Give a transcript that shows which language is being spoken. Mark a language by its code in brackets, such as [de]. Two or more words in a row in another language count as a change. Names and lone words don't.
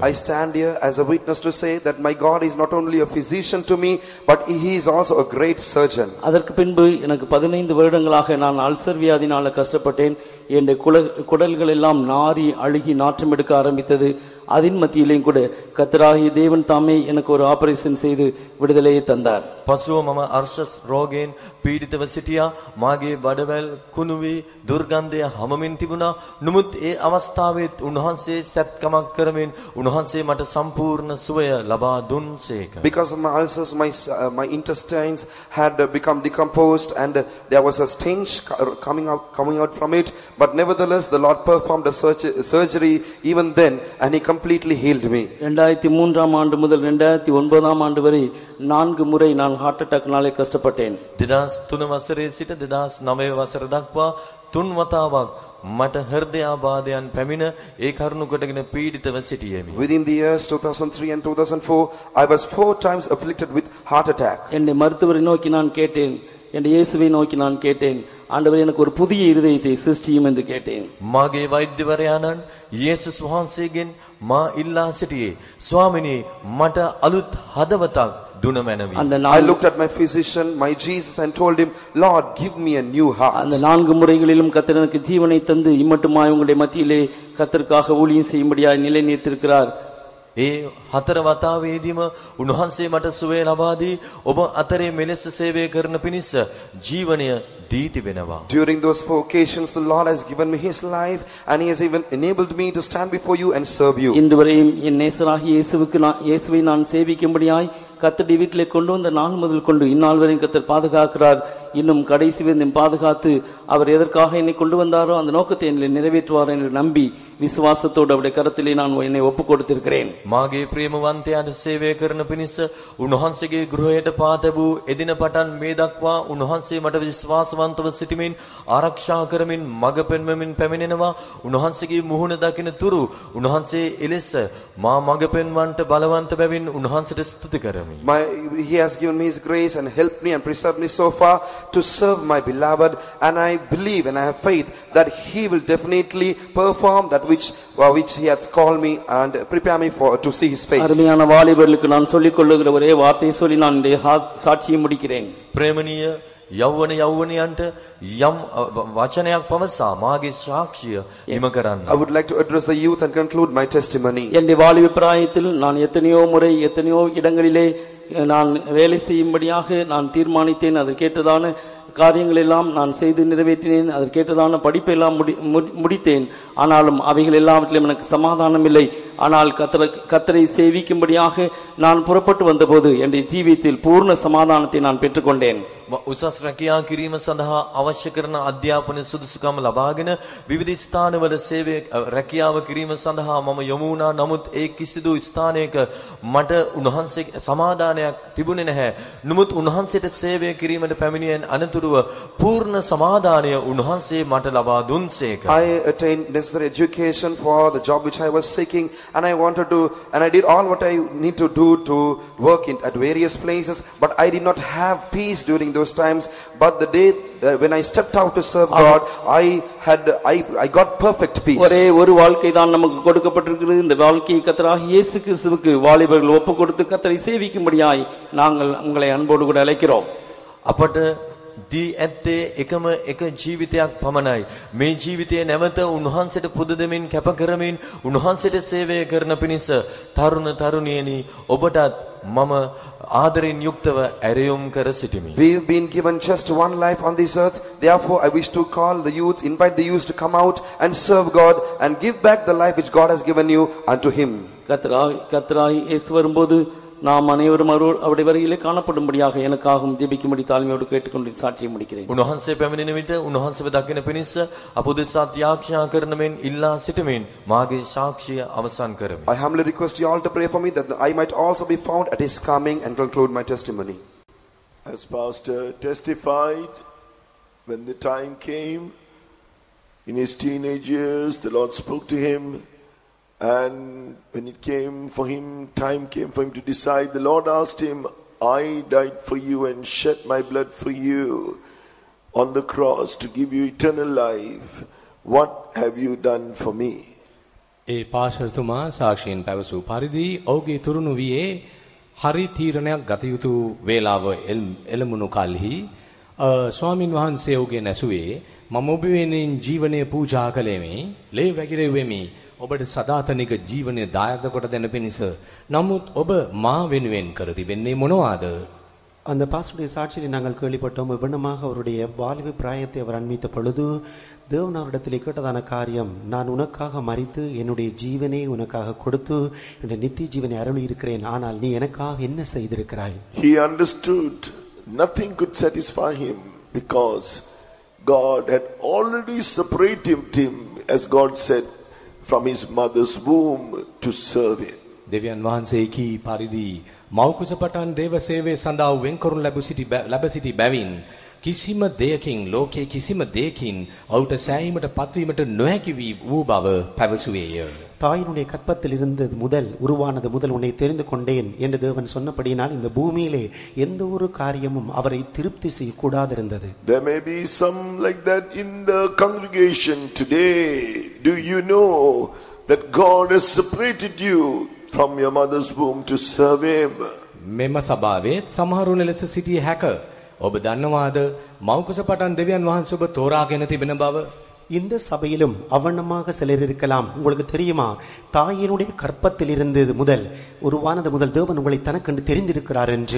[en] I stand here as a witness to say that my God is not only a physician to me, but he is also a great surgeon. [ta] அதற்கு பின்பு எனக்கு 15 வருடங்களாக நான் அல்சர் வியாதினால கஷ்டப்பட்டேன். என் குடல்கள் எல்லாம் நாறி அழுகி நாற்றம் எடுக்க ஆரம்பித்தது. அதன் மத்தியிலேயும் கூட கர்த்தராகிய தேவன் தாமே எனக்கு ஒரு ஆபரேஷன் செய்து விடுதலையை தந்தார். [si] පසුව මම අර්ශස් රෝගයෙන් පීඩිතව සිටියා. මාගේ බඩවැල් කුණු වී දුර්ගන්ධය හමමින් තිබුණා. නමුත් ඒ අවස්ථාවෙත් උන්වහන්සේ සත්කමක් කරමින් උන්වහන්සේ මට සම්පූර්ණ සුවය ලබා දුන්සේක. [en] Because of my ulcers, my intestines had become decomposed, and there was a stench coming out from it. But nevertheless, the Lord performed a surgery even then, and he completely healed me. [ta] 2003 ஆண்டு முதல் 2009 ஆண்டு வரை 4 முறை நான் [en] heart attack [ta] கஷ்டப்பட்டேன். [si] 2003 වසරේ සිට 2009 වසර දක්වා 3 වතාවක් මට හෘදයාබාධයන් පැමිණ ඒ කරුණු කොටගෙන පීඩිතව සිටියෙමි. [en] Within the years 2003 and 2004, I was 4 times afflicted with heart attack. [ta] என்னை மருத்துவரை நோக்கி நான் கேட்டேன், என் இயேசுவை நோக்கி நான் கேட்டேன், ஆண்டவரே எனக்கு ஒரு புதிய இருதயத்தை சிருஷ்டியும் என்று கேட்டேன். [si] මාගේ වෛද්‍යවරයාණන් යේසුස් වහන්සේගෙන් මා ඉල්ලා සිටියේ, ස්වාමිනී මට අලුත් හදවතක් දුන මැනවි. [en] I looked at my physician, my Jesus, and told him, Lord, give me a new heart. [ta] அந்த 4 முறைகளிலும் கர்த்தர் எனக்கு ஜீவனை தந்து இம்மட்டுமாய் உங்களுடைய மத்தியிலே கர்த்தருக்காக ஊழியம் செய்யும்படியாய் நிலைநிறுத்தியிருக்கிறார். [si] ඒ 4 වතාවේදීම උන්වහන්සේ මට සුවය ලබා දී ඔබ අතරේ මෙලෙස සේවය කරන පිණිස ජීවනය දී තිබෙනවා. [en] During those 4 occasions, the Lord has given me his life, and he has even enabled me to stand before you and serve you. [ta] இன்று வரையும் என் நேசராகிய இயேசுவை நான் சேவிக்கும்படியாய் கர்த்தருடைய வீட்டிலே கொண்டு வந்த நாள் முதல் கொண்டு இந்நாள் வரையும் கர்த்தர் பாதுகாக்கிறார். இன்னும் கடைசி வரையும் பாதுகாத்து அவர் எதற்காக என்னை கொண்டு வந்தாரோ அந்த நோக்கத்தை என்னை நிறைவேற்றுவார் என்று நம்பி விசுவாசத்தோடு அவருடைய கரத்திலே நான் என்னை ஒப்புக் கொடுத்திருக்கிறேன். [si] මාගේ ප්‍රේමවන්තයාට සේවය කරන පිණිස උන්වහන්සේගේ ගෘහයට පා තැබූ එදින පටන් මේ දක්වා උන්වහන්සේ මට විශ්වාසවන්තව සිටමින් ආරක්ෂා කරමින් මඟ පෙන්වමින් පැමිණෙනවා. උන්වහන්සේගේ මුහුණ දකින තුරු උන්වහන්සේ එලෙස මා මඟ පෙන්වන්නට බලවන්ත බැවින් උන්වහන්සේට ස්තුති කරමි. [en] He has given me his grace and helped me and preserved me so far to serve my beloved, and I believe and I have faith that he will definitely perform that which he has called me and prepare me for to see his face. [ta] அருமையான வாலிபர்களுக்கு நான் சொல்லிக் கொள்ளுகிற ஒரே வார்த்தையை சொல்லி நான் சாட்சியை முடிக்கிறேன். [si] ප්‍රේමණීය යෞවනයන්ට යම් වචනයක් පවසා මාගේ සාක්ෂිය හිම කරන්න. [en] I would like to address the youth and conclude my testimony. [ta] என்னுடைய வாலிப பிராயத்தில் நான் எத்தனையோ முறை எத்தனையோ இடங்களிலே நான் வேலை செய்யும்படியாக நான் தீர்மானித்தேன். அதற்கேற்றதான காரியங்கள் எல்லாம் நான் செய்து நிறைவேற்றினேன். அதற்கேற்றதான படிப்பை எல்லாம் முடித்தேன். ஆனாலும் அவைகள் எல்லாவற்றிலும் எனக்கு சமாதானம் இல்லை. ஆனால் கர்த்தரை சேவிக்கும்படியாக நான் புறப்பட்டு வந்தபோது என்னுடைய ஜீவியத்தில் பூர்ண சமாதானத்தை நான் பெற்றுக்கொண்டேன். [si] උසස් රැකියා කිරීම සඳහා අවශ්‍ය කරන අධ්‍යාපන සුදුසුකම් ලබාගෙන විවිධ ස්ථානවල සේවය රැකියාව කිරීම සඳහා මම යොමු වුණා. නමුත් ඒ කිසිදු ස්ථානයක මට උන්වහන්සේ සමාදානයක් තිබුණේ නැහැ. නමුත් උන්වහන්සේට සේවය කිරීමට පැමිණියන් අනතුරුව පූර්ණ සමාදානය උන්වහන්සේ මට ලබා දුන්සේක. [en] I attained necessary education for the job which I was seeking, and I did all what I need to do to work at various places, but I did not have peace during those times. But the day when I stepped out to serve God, I got perfect peace. [ta] ஒரே ஒரு வாழ்க்கை தான் நமக்கு கொடுக்கப்பட்டிருக்கிறது. இந்த வாழ்க்கையை கர்த்தராகிய இயேசு கிறிஸ்துவுக்கு வாலிபர்கள் ஒப்புக் கொடுத்து கர்த்தரை சேவிக்கும்படியாய் நாங்கள் உங்களை அன்போடு கூட அழைக்கிறோம். [si] අපට දී ඇත්තේ එකම එක ජීවිතයක් පමණයි. මේ ජීවිතය නැවත උන්වහන්සේට පුද දෙමින් කැප කරමින් උන්වහන්සේට සේවය කරන පිණිස තරුණ තරුණියනි ඔබටත් මම ආදරෙන් යුක්තව ඇරයුම් කර සිටිමි. [en] We've been given just one life on this earth. Therefore, I wish to call the youth, invite the youth to come out and serve God and give back the life which God has given you unto him. [ta] கர்த்தராய் இயேசு வரும்போது நாம் அனைவரும் அவருடைய வருகையிலே காணப்படும்படியாக எனக்காகவும் ஜெபிக்கும்படி தாழ்மையோடு கேட்டுக்கொண்டு சாட்சியை முடிக்கிறேன். [si] උන්වහන්සේ පැමිණෙන විට උන්වහන්සේව දකින පිණිස අප උදෙසා යාඥා කරන මෙන් ඉල්ලා සිටමින් මාගේ සාක්ෂිය අවසන් කරමි. [en] I humbly request you all to pray for me that I might also be found at his coming and conclude my testimony. As Pastor testified, when the time came in his teenage years, the Lord spoke to him. And when time came for him to decide, the Lord asked him, I died for you and shed my blood for you on the cross to give you eternal life. what have you done for me? [si] ඒ පාස්ටර්තුමා සාක්ෂියෙන් පැවසූ පරිදි ඔහුගේ තුරුණු වියේ හරි තීරණයක් ගත යුතු වේලාව එළමුණු කලෙහි ස්වාමින් වහන්සේ ඔහුගේ නැසුවේ මම ඔබ වෙනුවෙන් ජීවනය පූජා කළෙමි ලේ වැగిරෙවෙමි ඔබට සදාතනික ජීවනය දායක කොට දෙන පිණිස නමුත් ඔබ මා වෙනුවෙන් කර තිබෙන්නේ මොනවාද [ta] அந்த பாஸ்டருடைய சாட்சியை நாங்கள் கேள்விப்பட்டோம். விபணமாக அவருடைய வாழ்வு பிராயத்தை அவர் அண்மித்த பொழுது தேவன் அவரிடத்தில் கேட்டதான காரியம், நான் உனக்காக மரித்து என்னுடைய ஜீவனை உனக்காக கொடுத்து என்னுடைய நித்திய ஜீவனை அருளி இருக்கிறேன், ஆனால் நீ எனக்காக என்ன செய்திருக்கிறாய்? [en] He understood nothing could satisfy him because God had already separated him, as God said, from his mother's womb to serve him. [si] දෙවියන් වහන්සේ කී පරිදි මෞකුස පටන් දේව සේවයේ සඳහා වෙන් කරනු ලැබ සිටි බැවින් කිසිම දෙයකින් ලෝකයේ කිසිම දෙයකින් ඔහුට සෑහීමට පත්වීමට නොහැකි වූ බව පැවසුවේය. [ta] தாயினுடைய கற்பத்தில் இருந்தது முதல் உருவானது முதல் உன்னை தெரிந்து கொண்டேன் என்று தேவன் சொன்னபடியினால் இந்த பூமியிலே எந்த ஒரு காரியமும் அவரை திருப்தி செய்யக்கூடாதிருந்தது. [en] There may be some like that in the congregation today. Do you know that God has separated you from your mother's womb to serve him? [si] මෙම සභාවේ සමහරුන් ලෙස සිටිය හැක. ඔබ දන්නවාද මෞකුස පටන් දෙවියන් වහන්සේ ඔබ තෝරාගෙන තිබෙන බව? [ta] இந்த சபையிலும் அவனமாக சிலர் இருக்கலாம். உங்களுக்கு தெரியுமா, தாயினுடைய கற்பத்தில் இருந்தது முதல் உருவானது முதல் தேவன் உங்களை தனக்கென்று தெரிந்திருக்கிறார் என்று.